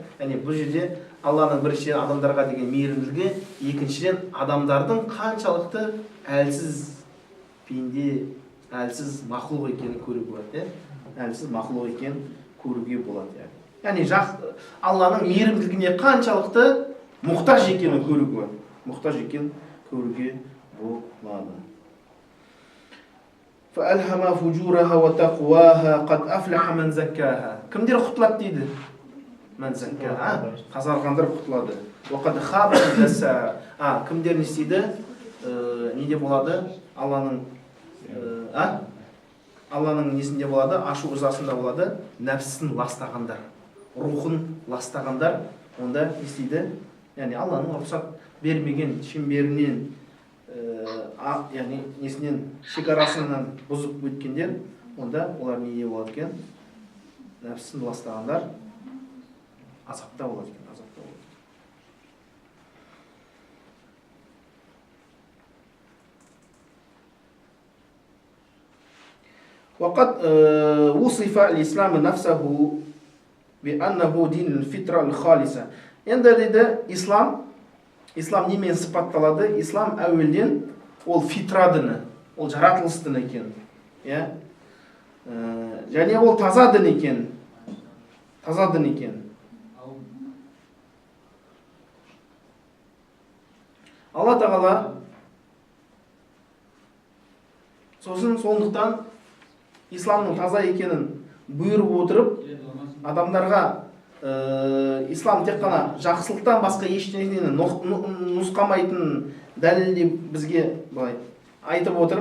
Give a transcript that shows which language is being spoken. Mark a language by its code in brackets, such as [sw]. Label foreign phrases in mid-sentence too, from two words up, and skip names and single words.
[kk] Яғни бұл жерде Алланың біріншіден адамдарға деген мейірімділігі, екіншіден адамдардың қаншалықты әлсіз пенде, әлсіз мақлұқ екенін көруге болады, әлсіз мақлұқ екенін көруге болады. Яғни Алланың мейірімділігіне қаншалықты мұқтаж екенін көруге болады. Мұқтаж екенін көруге болады. [ar] فَأَلْهَمَا فُجُورَهَا وَتَقْوَاهَا قَدْ أَفْلَحَ مَنْ زَكَّاهَا. [kk] Кімдер құтылады дейді? [ar] من زكاها. [kk] Тазарғандар құтылады. [ar] وَقَدْ خَابَ مَنْ دَسَّاهَا. [kk] Кімдер не істейді? Неде болады? Алланың несінде болады? Ашу ызасында болады. Нәпсісін ластағандар, рухын ластағандар, онда не істейді? Яғни Алланың рұқсат бермеген шеңберінен, яғни несінен, шекарасынан бұзып өткендер, онда олар неге болады екен? Нәпсісін ластағандар азапта болады екен, азапта болады. [ar] وقد وصف الإسلام نفسه بأنه دين الفطرة الخالصة. [kk] Енді дейді, ислам немен сипатталады? Ислам әуелден ол фитра діні, ол жаратылыс діні екен. Және ол таза дін екен. Таза дін екен. Алла Тағала сондықтан исламның таза екенін бұйырып отырып, адамдарға ислам тек қана жақсылықтан басқа ештеңені нұсқамайтынын дәлелдеп бізге былай айтып отыр.